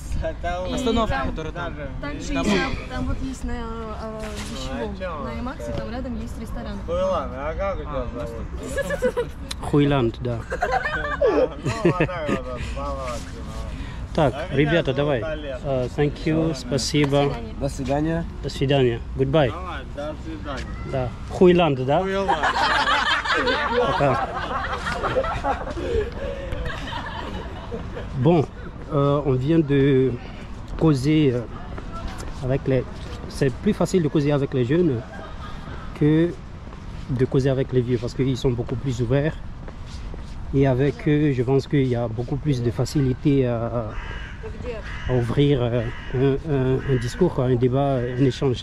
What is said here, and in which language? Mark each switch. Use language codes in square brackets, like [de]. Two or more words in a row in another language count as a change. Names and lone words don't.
[ru] Это И Остановка, там- которая там. Также Там- там вот есть на Вещевом, на Аймаксе, там рядом есть ресторан. Хуйло, а как у тебя зовут? Хуйланд, да. Ну, вот так вот, молодцы, Так, А меня ребята, зовут давай. Олег. [en] Thank you, [ru] спасибо. До свидания. До свидания. Goodbye. Давай, до свидания. Да. Хуйланд, да? Хуйло. Пока. [fr] Bon, on vient de causer avec les... C'est plus facile de causer avec les jeunes que de causer avec les vieux parce qu'ils sont beaucoup plus ouverts. Et avec eux, je pense qu'il y a beaucoup plus de facilité à ouvrir un discours, un débat, un échange.